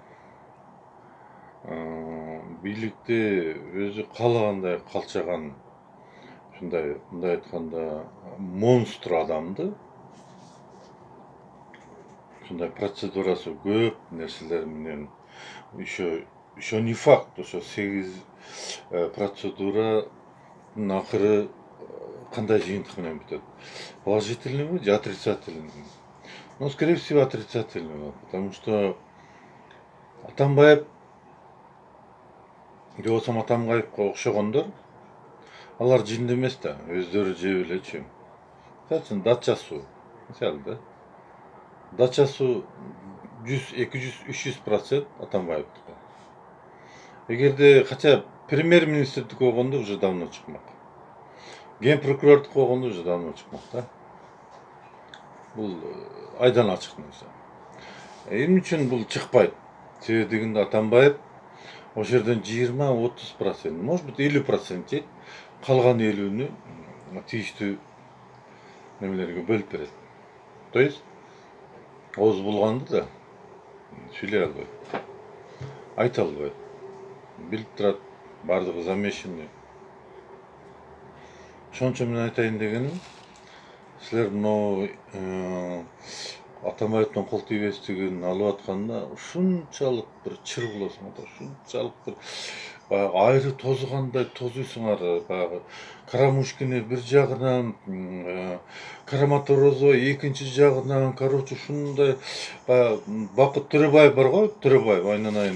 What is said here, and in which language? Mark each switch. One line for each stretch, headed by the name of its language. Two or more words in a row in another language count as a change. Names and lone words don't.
Kyrgyz: бийликти өзү каалагандай калчаган, мындай айтканда монстр адамды, ушундай процедурасы көп нерселер менен,
Russian: еще не факт,
Kyrgyz: ошо 8 процедуранын акыры кандай жыйынтык менен бүтөт. Положительныйбы же отрицательныйбы?
Russian: Ну, скорее всего, отрицательный, потому что
Kyrgyz: Атамбаев же болбосо Атамбаевго окшогондор, алар жинди эмес да, өздөрү жеп элечү. Мисалы үчүн дача суу, мисалы да. Дача суу 100, 200, 300% Атамбаевдики. Эгерде кача премьер-министрдики болгондо
Russian: уже давно
Kyrgyz: чыкмак. Ген прокурордуку болгондо
Russian: уже давно
Kyrgyz: чыкмак да. Бул айдан ачык нерсе. Эмне үчүн бул чыкпайт? Себеби дегенде Атамбаев ошол жерден 20-30%,
Russian: может быть
Kyrgyz: 50% жейт, калган 50-нү тийиштүү немелерге бөлүп берет.
Russian: То есть
Kyrgyz: ооз булганды да сүйлөй албайт, айта албайт. Билип турат, бардыгы замешанный. Ошончо мен айтайын дегеним, силер мынау Атамбаевдин кол тийбестигин алып атканда ушунчалык бир чыр болосуңар, ушунчалык бир баягы айры тозгандай тозуйсуңар, баягы Карамушкини бир жагынан, Караматорозова экинчи жагынан, короче, ушундай Бакыт Төрөбаев бар го, Төрөбаев айнанайын.